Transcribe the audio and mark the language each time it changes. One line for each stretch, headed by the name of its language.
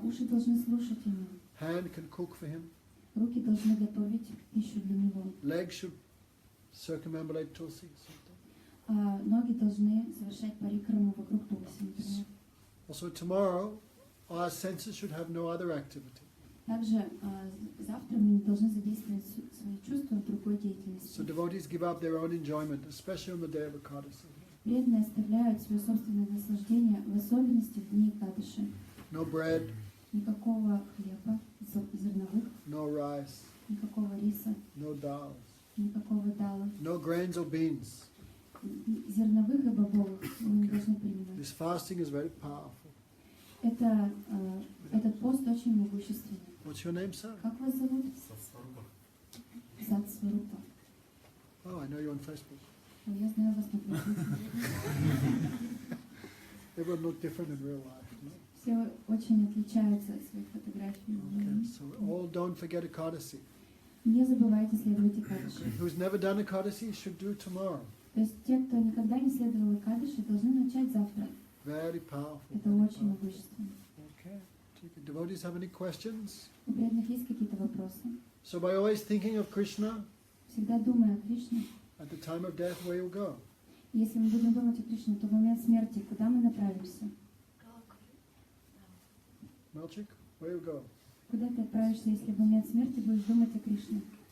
Russian: Уши должны слушать о нем.
English: Hand can cook for him.
Russian: Руки должны готовить пищу для него.
English: Legs should circumambulate Tulsi.
Russian: Ноги должны совершать парикраму вокруг Тулси, например.
English: Also tomorrow, our senses should have no other activity.
Russian: Также завтра мы не должны задействовать свои чувства в другой деятельности.
English: So devotees give up their own enjoyment, especially on the day of Ekadasi.
Russian: Преданные оставляют свое собственное наслаждение, в особенности в дни Экадаши.
English: No bread,
Russian: Никакого хлеба, зерновых,
English: no rice,
Russian: никакого риса,
English: no dal,
Russian: никакого дала,
English: no grains or beans.
Russian: зерновых и бобовых мы не должны принимать.
English: This fasting is very powerful.
Russian: Этот пост очень могущественный.
English: What's your name, sir?
Russian: Как вас зовут? Сатсварупа.
English: Oh, I know you on Facebook.
Russian: Я знаю вас на Фейсбуке.
English: Everyone look different in real life. No?
Russian: Все очень отличаются от своих фотографий.
English: Okay, so all don't forget Ekadasi.
Russian: Не забывайте следовать Экадаши.
English: Who's never done Ekadasi should do tomorrow.
Russian: То есть те, кто никогда не следовал Экадаши, должны начать завтра.
English: Very powerful.
Russian: Это очень могущественно.
English: Okay. Devotees have any questions?
Russian: У преданных есть какие-то вопросы?
English: So by always thinking of Krishna,
Russian: Всегда думая о Кришне.
English: at the time of death, where you go?
Russian: Если мы будем думать о Кришне, то в момент смерти куда мы направимся?
English: Malchik, where you go?
Russian: Куда ты отправишься, если в момент смерти будешь думать о Кришне?